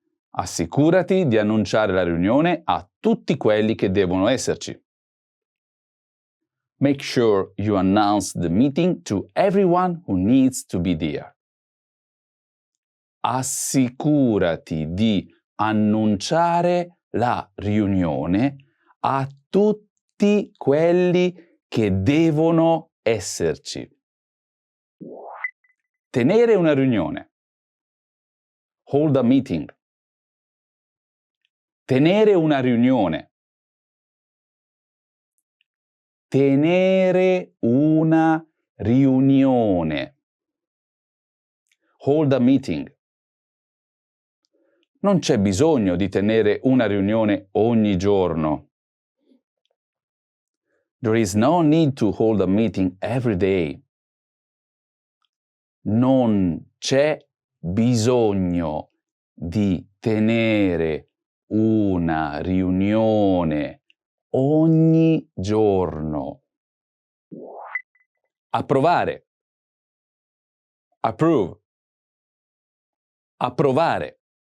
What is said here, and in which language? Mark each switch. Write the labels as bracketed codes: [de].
[it] Assicurati di annunciare la riunione a tutti quelli che devono esserci. [en] Make sure you announce the meeting to everyone who needs to be there. [it] Assicurati di annunciare la riunione a tutti quelli che devono esserci. Tenere una riunione. [en] Hold a meeting. [it] Tenere una riunione. Tenere una riunione. [en] Hold a meeting. [it] Non c'è bisogno di tenere una riunione ogni giorno. [en] There is no need to hold a meeting every day. [it] Non c'è bisogno di tenere una riunione ogni giorno. Approvare. [en] Approve. [it] Approvare.